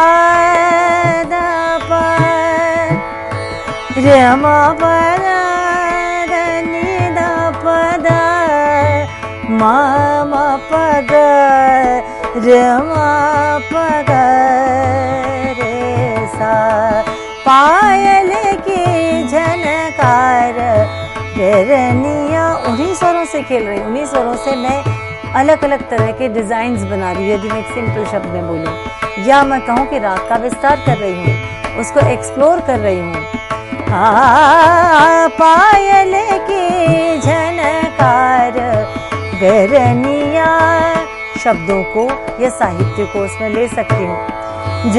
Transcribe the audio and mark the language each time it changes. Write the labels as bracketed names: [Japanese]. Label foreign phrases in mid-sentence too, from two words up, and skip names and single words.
[Hindi] रे म प द नि द प द म म प ग रे म प ग रे सा, पायल की झनकार बैरनिया। उन्हीं स्वरों से खेल रही हूँ, उन्हीं स्वरों से मैं अलग अलग तरह के डिजाइन्स बना रही हूँ। यदि मैं एक सिंपल शब्द में बोलूँ या मैं कहूँ कि राग का विस्तार कर रही हूँ, उसको एक्सप्लोर कर रही हूँ। पायल की झनकार बैरनिया, शब्दों को या साहित्य को उसमें ले सकती हूँ।